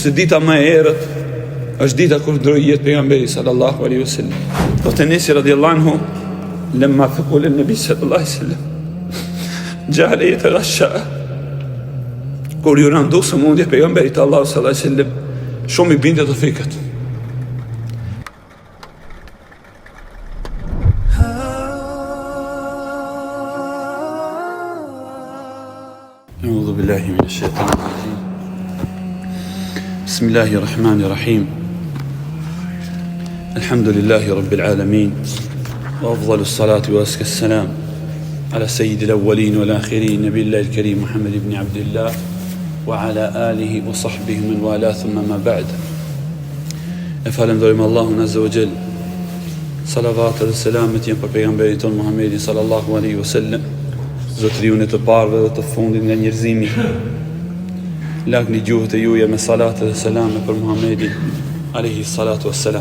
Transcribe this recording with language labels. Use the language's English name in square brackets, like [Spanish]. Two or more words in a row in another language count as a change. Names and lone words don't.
[Albanian] Se dita më e errët është dita kur ndroi jetë pejgamberi [Arabic] صلى الله عليه وسلم. [Albanian] Do të nisi [Arabic] رضي الله عنه لما ثقل النبي صلى الله عليه وسلم جعل يتغشى [Albanian] kur ju randu së mundje pejgamberit Allahu [Arabic] صلى الله عليه وسلم [Albanian] shumë I binte të fikët. [Arabic] أعوذ بالله من الشيطان الرجيم. بسم الله الرحمن الرحيم. الحمد لله رب العالمين. وأفضل الصلاة وأزكى السلام على سيد الأولين والآخرين نبي الله الكريم محمد بن عبد الله وعلى آله وصحبه من والاه ثم ما بعد. [Albanian] Falenderojmë Allahun [Arabic] عز وجل. [Albanian] Salavat dhe selamet janë për pejgamberin ton Muhammedin [Arabic] صلى الله عليه وسلم, [Albanian] zotëriun e të parëve dhe të fundit nga njerëzimi. Lagni gjuhët e juaja me salat dhe selame për Muhammedin [Arabic] عليه الصلاة والسلام.